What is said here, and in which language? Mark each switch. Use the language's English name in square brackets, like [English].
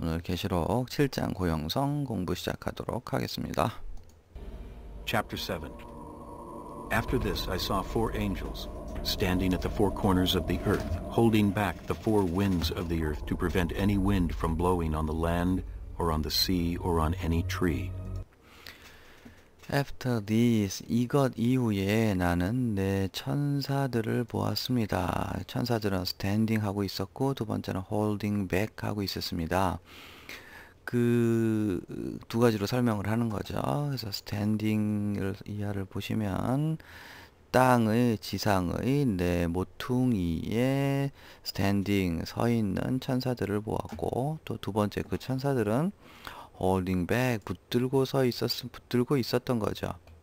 [Korean] 오늘 계시록 7장 고영성 공부 시작하도록 하겠습니다. [English] Chapter 7. After this I saw four angels, standing at the four corners of the earth, holding back the four winds of the earth to prevent any wind from blowing on the land, or on the sea, or on any tree. [Korean] After this, 이것 이후에 나는 내 천사들을 보았습니다. 천사들은 standing 하고 있었고 두 번째는 holding back 하고 있었습니다. 그 두 가지로 설명을 하는 거죠. 그래서 standing을 이하를 보시면 땅의 지상의 내 모퉁이에 standing 서 있는 천사들을 보았고 또 두 번째 그 천사들은 holding back 붙들고 있었던 거죠.